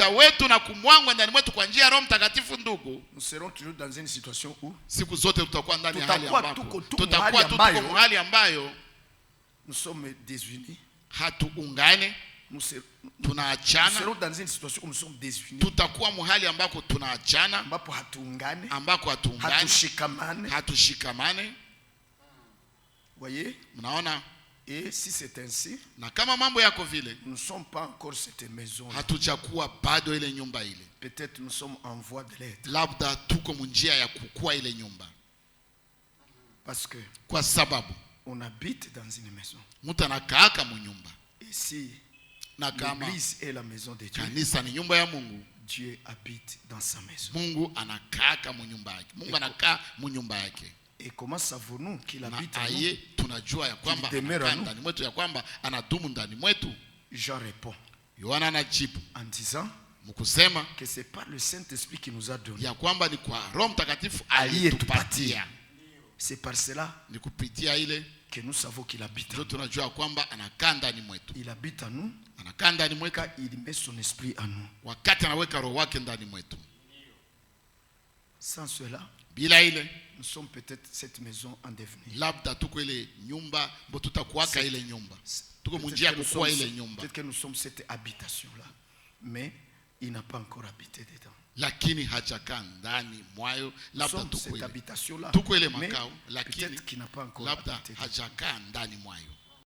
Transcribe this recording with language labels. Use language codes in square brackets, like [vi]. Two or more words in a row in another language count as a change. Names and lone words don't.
[fr] Nous serons toujours dans une situation où nous sommes désunis. nous serons dans une situation où nous sommes désunis, [sw] tutakuwa mahali ambako tunaachana, ambapo hatuungane, hatushikamane. [fr] Voyez? [sw] Mnaona? [fr] Et si c'est ainsi, [sw] na kama mambo yako vile, [fr] nous ne sommes pas encore cette maison. [sw] Hatujakuwa bado ile nyumba ile. [fr] Peut-être nous sommes en voie de l'être. [sw] Labda tuko munjia ya kukua ile nyumba. [fr] Parce que [sw] kwa sababu [fr] on habite dans une maison. [sw] Mtu anakaa mu nyumba. [fr] Et si l'église est la maison de Dieu, [sw] kanisa ni nyumba ya Mungu, [fr] Dieu habite dans sa maison. [sw] Mungu anakaa mu nyumba yake. Mungu anakaa mu nyumba yake. [fr] Et comment savons-nous qu'il habite en nous? [sw] Tunajua ya kwamba anakaa ndani mwetu, ya kwamba anadumu ndani mwetu. [fr] Jean répond, [sw] Yohana anajibu [fr] en disant [sw] mkusema [fr] que c'est pas le Saint-Esprit qui nous a donné, [sw] ya kwamba ni kwa Roho Mtakatifu aliyetupatia. [fr] C'est par cela [sw] ni kupitia ile [fr] que nous savons qu'il habite. [sw] Ndio tunajua kwamba anakaa ndani mwetu. [fr] Il habite en nous, [sw] anakaa ndani mwetu, [fr] il met son esprit en nous. [sw] Wakati anaweka roho wake ndani mwetu. [fr] Sans cela, [sw] bila ile, [fr] nous sommes peut-être cette maison en devenir. [sw] Labda tuko ile nyumba, mbo tutakuwaka ile nyumba. Tuko munjia kukua ile nyumba. [fr] Peut-être que nous sommes cette habitation là, mais il n'a pas encore habité dedans. [sw] Lakini hajakaa ndani mwayo, labda tuko ile [fr] habitation là, [sw] tuko ile makao, lakini [fr] peut-être qu'il n'a pas encore [sw] labda [fr] habité, [sw] hajakaa ndani mwayo.